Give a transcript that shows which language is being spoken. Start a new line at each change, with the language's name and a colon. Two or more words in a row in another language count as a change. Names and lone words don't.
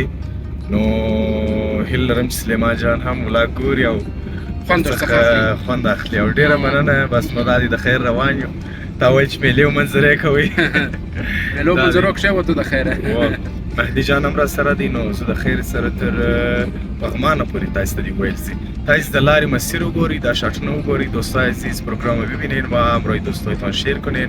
Pashto: نو هیله لرم چې سلیمان جان هم ولاګ ګوري او خوند اخلي. او ډېره مننه. بس نو دا دی د خیر روان یو. تا وایي چې میلې او منظرې کوئ. میلو منظرو کښې وتو د خیره. مهدي جان هم را سره دی. نو زه د خیر سره تر پغمانه پورې تاسو ته دی ویل سي. تاسو د لارې مسیر وګورئ، دا شاتونه وګورئ.
Persian: دوستای عزیز پروگرام رو ببینین و همراه دوستایتان شیر کنین.